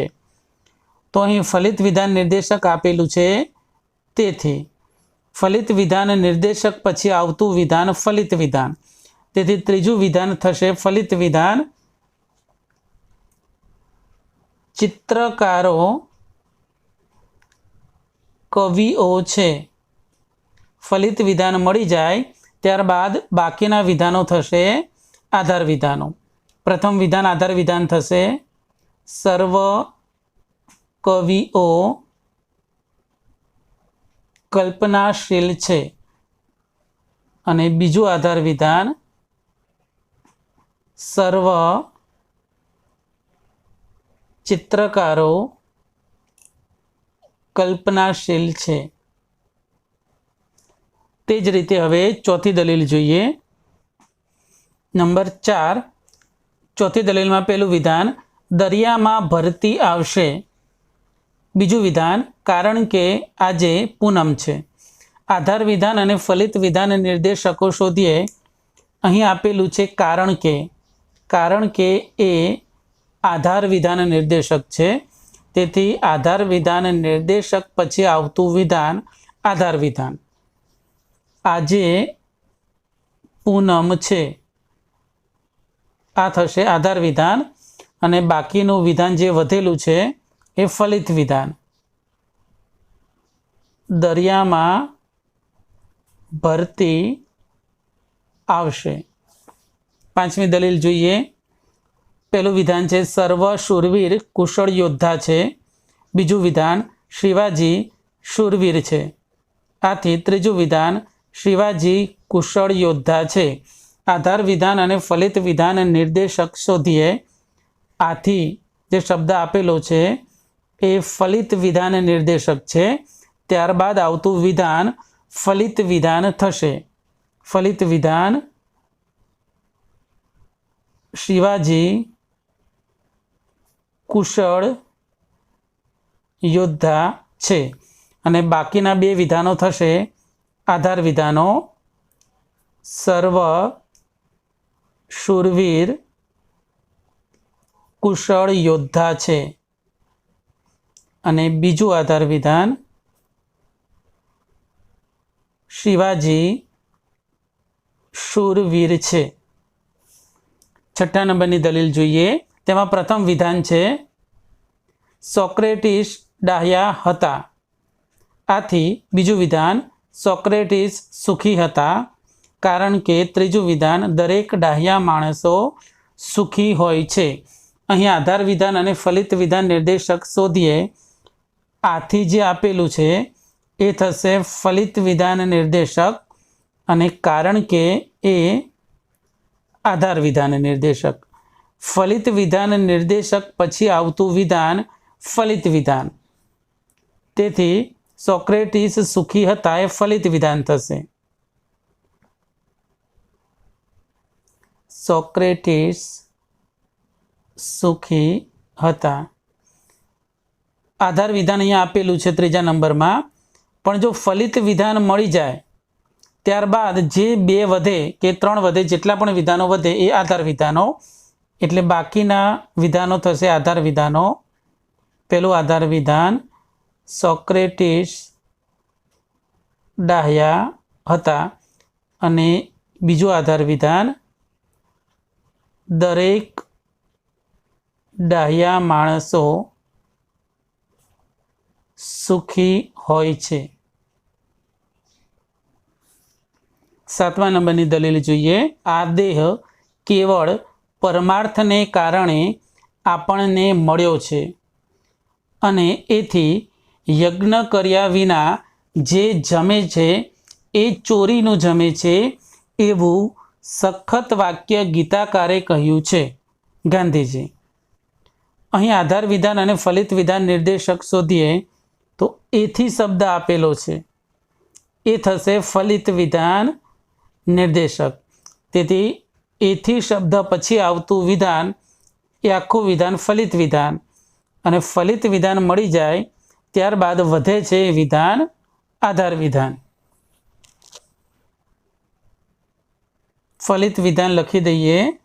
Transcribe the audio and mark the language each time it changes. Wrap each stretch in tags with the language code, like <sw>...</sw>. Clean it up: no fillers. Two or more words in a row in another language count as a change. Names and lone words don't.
<gu>તો અહીં ફલિત વિધાન નિર્દેશક આપેલું છે, તેથી ફલિત વિધાન નિર્દેશક પછી આવતું વિધાન ફલિત વિધાન, તેથી ત્રીજું વિધાન થશે ફલિત વિધાન ચિત્રકારો કવિઓ છે। ફલિત વિધાન મળી જાય ત્યારબાદ બાકીના વિધાનો થશે આધાર વિધાનો। પ્રથમ વિધાન આધાર વિધાન થશે સર્વ કવિઓ કલ્પનાશીલ છે અને બીજું આધાર વિધાન સર્વ ચિત્રકારો કલ્પનાશીલ છે। તેજ રીતે હવે ચોથી દલીલ જોઈએ। નંબર 4 ચોથી દલીલ મેં પહલૂ વિધાન દરિયા મેં ભરતી આવશે। બીજું વિધાન કારણ કે આજે પૂનમ છે। આધાર વિધાન અને ફલિત વિધાન નિર્દેશકો શોધીએ। અહીં આપેલું છે કારણ કે એ આધાર વિધાન નિર્દેશક છે, તેથી આધાર વિધાન નિર્દેશક પછી આવતું વિધાન આધાર વિધાન। આજે પૂનમ છે આ થશે આધાર વિધાન અને બાકીનું વિધાન જે વધેલું છે એ ફલિત વિધાન। દરિયા મેં ભરતી આવશે। પાંચમી દલીલ જોઈએ। પહલૂ વિધાન છે સર્વ શૂરવીર કુશળ યોદ્ધા છે। બીજું વિધાન શિવાજી શૂરવીર છે। આથી ત્રીજું વિધાન શિવાજી કુશળ યોદ્ધા છે। આધાર વિધાન અને ફલિત વિધાન નિર્દેશક શોધીએ। આથી જે શબ્દ આપેલો છે એ ફલિત વિધાન નિર્દેશક છે, ત્યારબાદ આવતું વિધાન ફલિત વિધાન થશે। ફલિત વિધાન શિવાજી કુશળ યોદ્ધા છે અને બાકીના બે વિધાનો થશે આધાર વિધાનો સર્વ શૂરવીર કુશળ યોદ્ધા છે અને બીજું આધાર વિધાન શિવાજી શૂરવીર છે। છઠ્ઠા નંબરની દલીલ જોઈએ। તેમાં પ્રથમ વિધાન છે સોક્રેટિસ ડાહ્યા હતા। આથી બીજું વિધાન સોક્રેટિસ સુખી હતા, કારણ કે ત્રીજું વિધાન દરેક ડાહ્યા માણસો સુખી હોય છે। અહીં આધાર વિધાન અને ફલિત વિધાન નિર્દેશક શોધીએ। આથી જે આપેલું છે એ થશે ફલિત વિધાન નિર્દેશક અને કારણ કે એ આધાર વિધાન નિર્દેશક। ફલિત વિધાન નિર્દેશક પછી આવતું વિધાન ફલિત વિધાન, તેથી સોક્રેટિસ સુખી હતા એ ફલિત વિધાન થશે। સોક્રેટિસ સુખી હતા। આધાર વિધાન અહીંયા આપેલું છે ત્રીજા નંબર મેં, પણ જો ફલિત વિધાન મળી જાય ત્યારબાદ જે બે વધે કે ત્રણ વધે, જેટલા પણ વિધાનો વધે એ આધાર વિધાનો, એટલે બાકીના વિધાનો થશે આધાર વિધાનો। પહેલું આધાર વિધાન સોક્રેટિસ ડાહ્યા હતા અને બીજું આધાર વિધાન દરેક ડાહ્યા માણસો સુખી હોય છે। સાતમા નંબરની દલીલ જોઈએ। આ દેહ કેવળ પરમાર્થને કારણે આપણને મળ્યો છે અને એથી યજ્ઞ કર્યા વિના જે જમે છે એ ચોરીનું જમે છે, એવું સખત વાક્ય ગીતાકારે કહ્યું છે। ગાંધીજી। અહીં આધાર વિધાન અને ફલિત વિધાન નિર્દેશક શોધીએ તો એથી શબ્દ આપેલો છે એ થશે ફલિત વિધાન નિર્દેશક। તેથી એથી શબ્દ પછી આવતું વિધાન એ આખું વિધાન ફલિત વિધાન અને ફલિત વિધાન મળી જાય ત્યારબાદ વધે છે વિધાન આધાર વિધાન। ફલિત વિધાન લખી દઈએ।</gu>